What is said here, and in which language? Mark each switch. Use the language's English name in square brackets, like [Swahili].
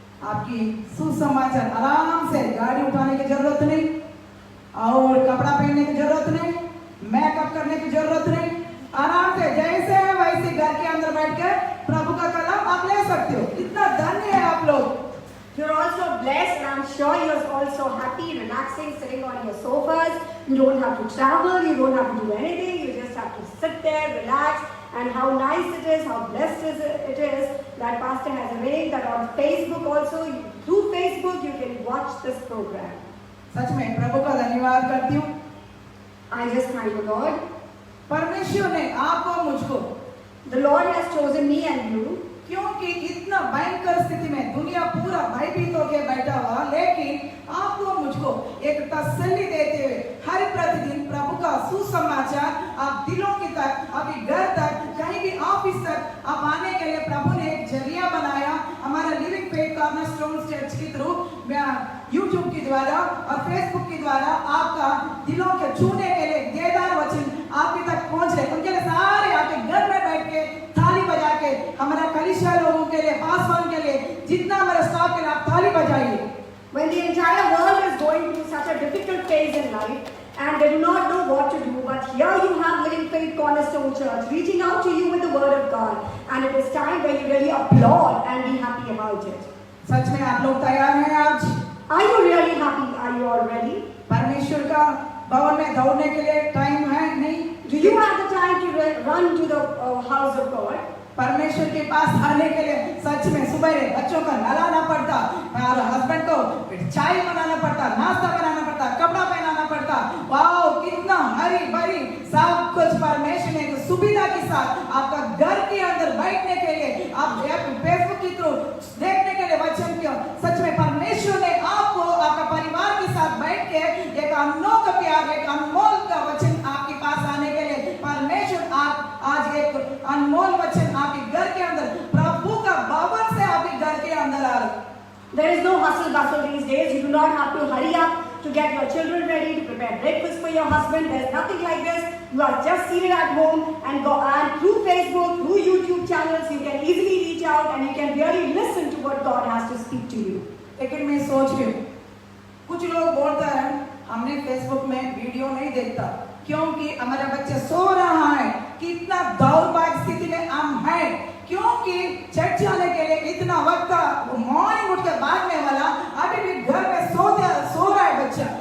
[Hindi] आपकी सुसमाचार, आराम से गाड़ी उठाने की जरूरत नहीं और कपड़ा पहनने की जरूरत नहीं, मेकअप करने की जरूरत नहीं, आराम से जैसे है वैसे घर के अंदर बैठ के प्रभु का कलाम आप ले सकते हो. कितना धन्य है आप लोग. [English] You're also blessed, and I'm sure you're also happy, relaxing, sitting on your sofas. You don't have to travel, you don't have to do anything, you just have to sit there, relax. And how nice it is, how blessed it is that Pastor has arranged that on Facebook also, through Facebook, you can watch this program. [Hindi] सच में प्रभु का धन्यवाद करती हूँ. [English] I just thank the Lord. [Hindi] परमेश्वर ने आपको मुझको, [English] The Lord has chosen me and you. [Hindi] क्योंकि इतना भयंकर स्थिति में दुनिया पूरा भयभीत होकर बैठा हुआ, लेकिन आपको मुझको एक तसल्ली देते हुए हर प्रतिदिन प्रभु का सुसमाचार आप दिलों की तक, आपके घर तक, कहीं भी ऑफिस तक आप आने के लिए प्रभु ने एक जरिया बनाया. हमारा लिविंग फेथ कॉर्नरस्टोन चर्च के थ्रू यूट्यूब के द्वारा और फेसबुक के द्वारा आपका दिलों के छूने के लिए देदार वचन आपके तक पहुंच रहे. उनके लिए सारे आपके घर में बैठ के ताली बजा के, हमारा कलीसिया लोगों के लिए, पासवान के लिए, जितना हमारा स्टाफ के लिए आप ताली बजाइए. [English] When the entire world is going through such a difficult phase in life and they do not know what to do, but here you have Living Faith Cornerstone Church reaching out to you with the Word of God, and it is time when you really applaud and be happy about it. [Hindi] सच में आप लोग तैयार हैं आज? [English] Are you really happy? Are you all ready? [Hindi] परमेश्वर का भवन में दौड़ने के लिए टाइम है नहीं? [English] Do you have the time to run to the house of God? [Hindi] परमेश्वर के पास आने के लिए सच में सुबह बच्चों का नहलाना पड़ता और हस्बैंड को चाय बनाना पड़ता, नाश्ता बनाना पड़ता, कपड़ा पहनाना पड़ता. वाओ, कितना हरी भरी सब कुछ परमेश्वर ने सुविधा के साथ आपका घर के अंदर बैठने के लिए, आप फेसबुक के थ्रू देखने के लिए वचन क्यों. सच में परमेश्वर ने आपको आपका परिवार के साथ बैठ के एक अनोखा प्यार, एक अनमोल का वचन आपके पास आने के लिए परमेश्वर आप आज एक अनमोल वचन आपके घर के अंदर, प्रभु का भवन से आपके घर के अंदर आ रहा. [English] There is no hustle bustle these days. You do not have to hurry up to get your children ready, to prepare breakfast for your husband. There's nothing like this. You are just seated at home and go, and through Facebook, through YouTube channels, you can easily reach out and you can really listen to what God has to speak to you. [Hindi] लेकिन मैं सोच रही हूँ, कुछ लोग बोलते हैं हमने फेसबुक में वीडियो नहीं देखता क्योंकि हमारा बच्चा सो रहा है. कितना दौर्भाग्य स्थिति में हम हैं, क्योंकि चर्च जाने के लिए इतना वक्त मॉर्निंग उठ के भागने वाला अभी भी घर में सो रहा है बच्चा.